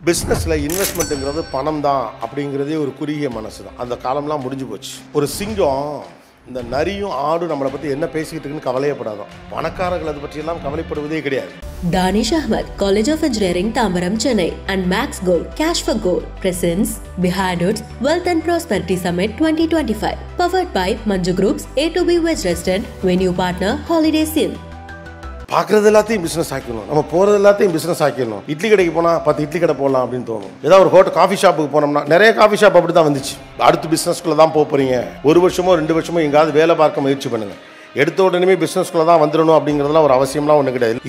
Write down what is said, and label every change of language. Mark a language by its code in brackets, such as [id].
[ta] பிஸ்னஸில் இன்வெஸ்ட்மெண்ட்டுங்கிறது பணம் தான் அப்படிங்கிறதே ஒரு குறுகிய மனசு தான். அந்த காலம்லாம் முடிஞ்சு போச்சு. ஒரு சிங்கம் இந்த நரியும் ஆடும் நம்மளை பற்றி என்ன பேசிக்கிட்டு இருக்குன்னு கவலையப்படாதான். பணக்காரர்கள் அதை பற்றியெல்லாம் கவலைப்படுவதே கிடையாது. [en] Danish Ahmed, College of Engineering, Tambaram, Chennai and Max Gold, Cash for Gold presents Behind Hoods Wealth and Prosperity Summit 2025. Powered by Manju Group's A2B Veg Restaurant, venue partner Holidays Inn. [ta] பார்க்குறது எல்லாத்தையும் business ஆக்கிடணும், நம்ம போகிறது எல்லாத்தையும் business ஆக்கிடணும். Idli கடைக்கு போனால் 10 இட்லி கடை போடலாம் அப்படின்னு தோணும். ஏதாவது ஒரு காஃபி ஷாப்புக்கு போனோம்னா நிறைய காஃபி ஷாப் அப்படி தான் வந்துச்சு. அடுத்து பிஸ்னஸ்குள்ளே தான் போகிறீங்க. 1 வருஷமோ 2 வருஷமோ எங்காவது வேலை பார்க்க முயற்சி பண்ணுங்கள். எடுத்த உடனே பிஸ்னஸ்குள்ளே தான் வந்துடணும் அப்படிங்கிறதுலாம் ஒரு அவசியம்லாம் ஒன்று கிடையாது.